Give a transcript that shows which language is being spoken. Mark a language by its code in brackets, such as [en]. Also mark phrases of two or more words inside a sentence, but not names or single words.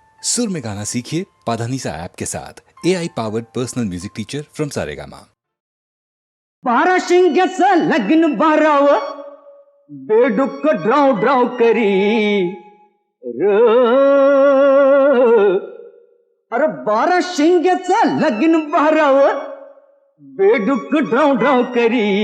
[hi] सुर में गाना सीखिए पाधानीसा ऐप के साथ [en] AI powered personal music teacher from [hi] सारेगामा। [mr] बारा शिंग्याचं लग्न बाराव बेडुक्क ड्राव ड्राव करी र अरे बारा शिंग्याचं लग्न बाराव बेडुक्क ड्राव ड्राव करी